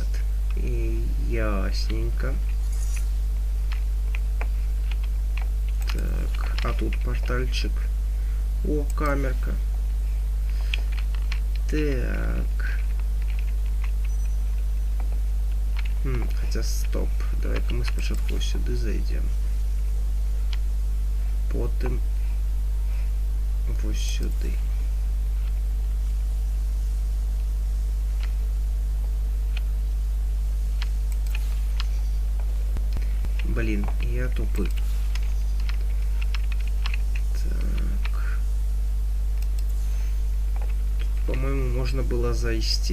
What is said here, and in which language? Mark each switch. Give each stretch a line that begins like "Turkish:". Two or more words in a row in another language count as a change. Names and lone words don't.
Russian: И ясненько. Так, а тут портальчик. О, камерка. Так. Хотя стоп. Давай-ка мы
Ukrainian: спочатку сюди зайдем. Потім ось сюди.
Russian: Блин, я тупый. По-моему, можно было зайти.